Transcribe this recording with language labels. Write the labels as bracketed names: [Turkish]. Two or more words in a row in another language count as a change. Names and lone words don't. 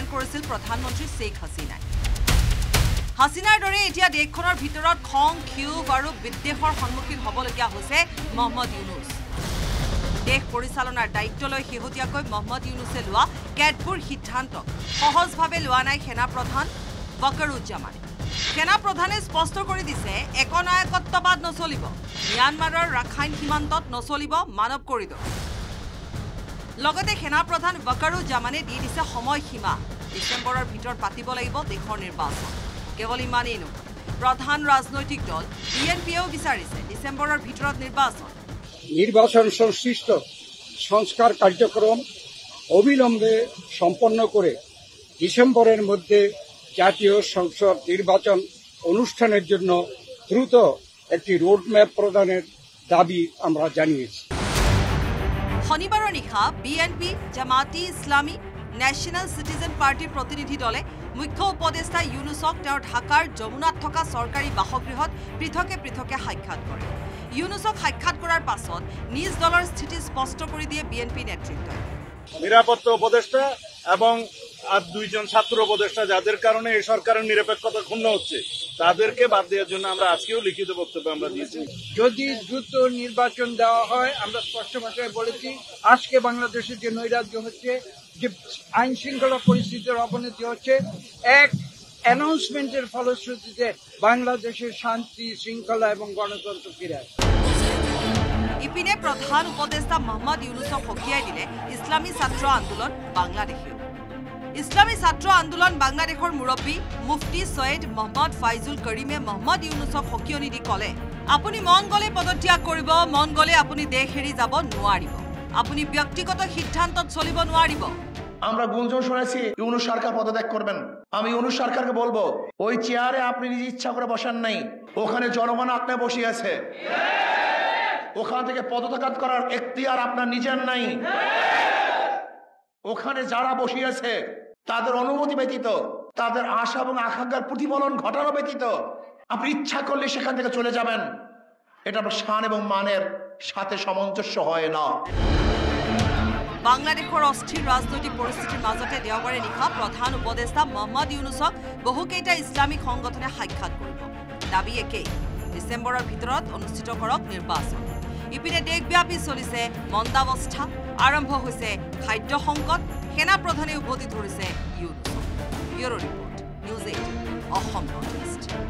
[Assamese] কৰিছিল প্ৰধানমন্ত্ৰী শেখ হাছিনাই হাছিনাৰ দৰে এতিয়া দেশখনৰ ভিতৰত খং ক্ষোভ আৰু বিদ্বেষৰ সন্মুখীন হ'বলগীয়া হৈছে মহম্মদ ইউনুছ দেশ পৰিচালনাৰ দায়িত্ব লৈ শেহতীয়াকৈ মহম্মদ ইউনুছে লোৱা কেতবোৰ সিদ্ধান্ত সহজভাৱে লোৱা নাই সেনা প্ৰধান বকৰুজ্জামানে সেনা প্ৰধানে স্পষ্ট কৰি দিছে একনায়কত্ববাদ নচলিব মিয়ানমাৰৰ ৰাখাইন সীমান্তত নচলিব মানৱ কৰিডৰ লগতে সেনা প্ৰধান বকৰুজ্জামানে দি দিছে সময়সীমা ডিসেম্বৰৰ ভিতৰত পাতিব লাগিব দেশৰ নিৰ্বাচন কেৱল ইমানেই নহয় প্ৰধান ৰাজনৈতিক দল বিএনপিও বিচাৰিছে ডিসেম্বৰৰ ভিতৰত [Bangla] নির্বাচন সংশ্লিষ্ট সংস্কার কার্যক্রম অবিলম্বে সম্পন্ন করে ডিসেম্বরের মধ্যে জাতীয় সংসদ নির্বাচন অনুষ্ঠানের জন্য দ্রুত একটি রোডম্যাপ প্রদানের দাবি আমরা জানিয়েছি [Assamese] শনিবাৰৰ নিশা বিএনপি জামাতি ইছলামী ন্যাশনাল সিটিজেন পাৰ্টিৰ প্ৰতিনিধি দলে মুখ্য উপদেষ্টা ইউনুছক তেওঁৰ ঢাকাৰ যমুনাত থকা চৰকাৰী বাসগৃহত পৃথকে পৃথকে সাক্ষাৎ কৰে ইউনুছক সাক্ষাৎ কৰাৰ পাছত নিজ দলৰ স্থিতি স্পষ্ট কৰি দিয়ে বিএনপি নেতৃত্বই [Bangla] নিরাপত্তা উপদেষ্টা এবং আর দুইজন ছাত্র উপদেষ্টা যাদের কারণে এই সরকারের নিরপেক্ষতা ক্ষুণ্ণ হচ্ছে তাদেরকে বাদ দেওয়ার জন্য আমরা আজকেও লিখিত বক্তব্য আমরা দিয়েছি যদি দ্রুত নির্বাচন দেওয়া হয় আমরা স্পষ্ট ভাষায় বলেছি আজকে বাংলাদেশের যে নৈরাজ্য হচ্ছে যে আইন শৃঙ্খলা পরিস্থিতির অবনতি হচ্ছে এক অ্যানাউন্সমেন্টের ফলশ্রুতিতে বাংলাদেশের শান্তি শৃঙ্খলা এবং গণতন্ত্র ফিরে আসে [Assamese] ইপিনে প্ৰধান উপদেষ্টা মহম্মদ ইউনুছক সকীয়াই দিলে ইছলামী ছাত্ৰ আন্দোলন বাংলাদেশে ইছলামী ছাত্ৰ আন্দোলন বাংলাদেশৰ মুৰব্বী মুফতি সৈয়দ মোহাম্মদ ফাইজুল কৰিমে মহম্মদ ইউনুছক সকীয়নি দি ক'লে আপুনি মন গ'লে পদত্যাগ কৰিব মন গ'লে আপুনি দেশ এৰি যাব নোৱাৰিব আপুনি ব্যক্তিগত সিদ্ধান্তত চলিব নোৱাৰিব [Bangla] আমরা গুঞ্জন শুনেছি ইউনুস সরকার পদত্যাগ করবেন আমি ইউনুস সরকারকে বলবো ওই চেয়ারে আপনি নিজ ইচ্ছা করে বসান নাই ওখানে জনগণ আপনাকে বসিয়ে আছে ওখান থেকে পদত্যাগ করার এখতিয়ার আপনার নিজের নাই ওখানে যারা বসিয়েছে তাদের অনুমতি ব্যতীত তাদের আশা এবং আকাঙ্ক্ষার প্রতিফলন ঘটানো ব্যতীত আপনি ইচ্ছা করলে সেখান থেকে চলে যাবেন এটা আপনার শান এবং মানের সাথে সামঞ্জস্য হয় না [Assamese] বাংলাদেশৰ অস্থিৰ ৰাজনৈতিক পৰিস্থিতিৰ মাজতে দেওবাৰে নিশা প্ৰধান উপদেষ্টা মহম্মদ ইউনুছক বহুকেইটা ইছলামিক সংগঠনে সাক্ষাৎ কৰিব দাবী একেই ডিসেম্বৰৰ ভিতৰত অনুষ্ঠিত কৰক নিৰ্বাচন ইপিনে দেশব্যাপী চলিছে মন্দাৱস্থা আৰম্ভ হৈছে খাদ্য সংকট সেনা প্ৰধানে উভতি ধৰিছে ইউনুছক [English] bureau report [Assamese] নিউজ 8 অসম নৰ্থ-ইষ্ট